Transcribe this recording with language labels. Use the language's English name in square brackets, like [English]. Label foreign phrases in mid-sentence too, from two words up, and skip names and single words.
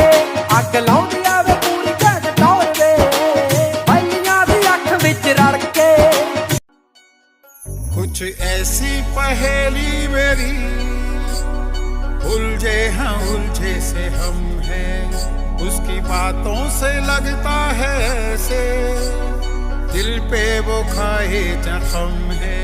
[Punjabi] ਅੱਗ ਲਾਉਂਦੀ ਆਵੇ ਪੂਰੀ ਜੱਗ ਟੌਰ ਵੇ, ਬੱਲੀਆਂ ਦੀ ਅੱਖ ਵਿੱਚ ਰੜ ਕੇ। [Hindi] कुछ ऐसी पहेली मेरी, उलझे हैं उलझे से हम हैं। उसकी बातों से लगता है ऐसे, दिल पे वो खाए जख्म है।